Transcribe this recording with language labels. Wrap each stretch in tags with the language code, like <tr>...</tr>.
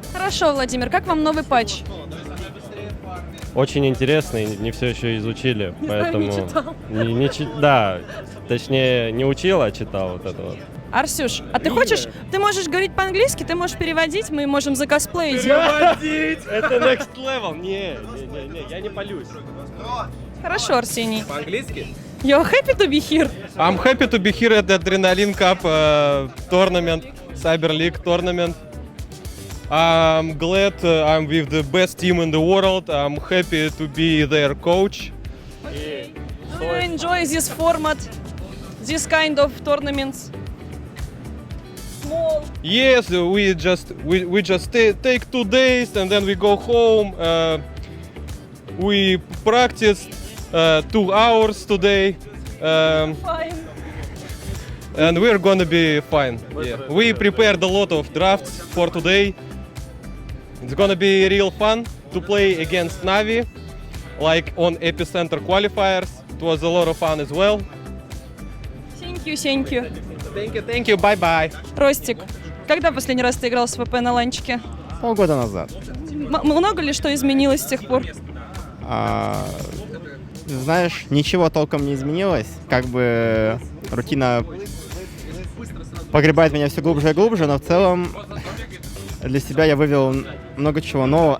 <ru>Хорошо, Владимир, как вам новый патч? Очень интересный, не все еще изучили, поэтому... Не читал. Да, точнее, не учил, а читал вот это вот. Арсюш, а ты хочешь, ты можешь говорить по-английски, ты можешь переводить, мы можем закосплеить. Переводить!</ru> <en>Это next level!</en> <ru>Не, я не палюсь. Хорошо, Арсений. По-английски?</ru> <en>You're happy to be here? I'm happy to be here at the Adrenaline Cup tournament, Cyber League tournament. I'm glad I'm with the best team in the world. I'm happy to be their coach. Okay. Do you enjoy this format, this kind of tournaments? Small. Yes, we just take 2 days and then we go home. We practiced 2 hours today. Fine. And we're gonna be fine. Yeah. We prepared a lot of drafts for today. It's gonna be real fun to play against Navi, like on Epicenter qualifiers. It was a lot of fun as well. Thank you. Thank you, bye-bye.</en> <ru>Ростик, когда последний раз ты играл с ВП на ланчике? Полгода назад. Много ли что изменилось с тех пор? Знаешь, ничего толком не изменилось. Как бы рутина погребает меня все глубже и глубже, но в целом для себя я вывел много чего нового.</ru>